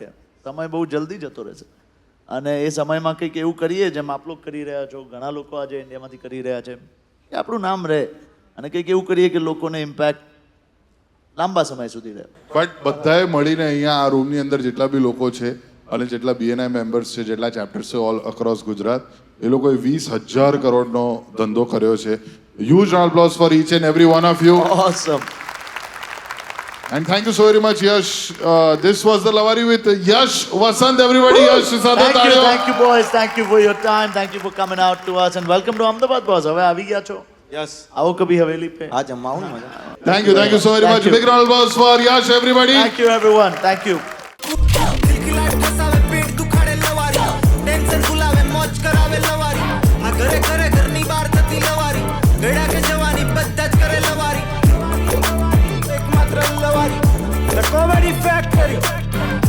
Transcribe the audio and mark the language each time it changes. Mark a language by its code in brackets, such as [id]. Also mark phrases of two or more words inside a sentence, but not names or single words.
[gu] સમય બહુ જલ્દી જતો રહેશે અને એ સમયમાં કંઈક એવું કરીએ જેમ આપ લોકો કરી રહ્યા છો, ઘણા લોકો આજે ઇન્ડિયામાંથી કરી રહ્યા છે, કે આપણું નામ રહે અને કંઈક એવું કરીએ કે લોકોને ઇમ્પેક્ટ લાંબા સમય સુધી રહે. બટ બધાએ મળીને અહીંયા આ રૂમની અંદર જેટલા બી લોકો છે અને જેટલા BNI મેમ્બર્સ છે, જેટલા ચેપ્ટર્સ છે [en] All across Gujarat, [gu] એ લોકોએ 20,000 કરોડનો ધંધો કર્યો છે. [en] Huge round of applause for each and every one of you. Awesome. And thank you so very much, Yash. This was the Lavari with Yash, Vasant, everybody. Yash, Thank you boys, thank you for your time, thank you for coming out to us and welcome to Ahmedabad boss. [gu] હવે આવી ગયા છો, યસ [hi] आओ कभी हवेली पे. [gu] આ જમવાનું મજા. [en] Thank you so very Thank much. you. Big round of applause for Yash, everybody. Thank you everyone, thank you. [gu] ખિલખિલાટ ફસાવે પેટ દુખાડે લવારી ટેન્શન ભૂલાવે મોજ કરાવે લવારી આ ઘરે ઘરે ઘરની બહાર થતી લવારી ગળા કે જવાની બધા જ કરે લવારી એકમાત્ર લવારી ધ કોમેડી ફેક્ટરી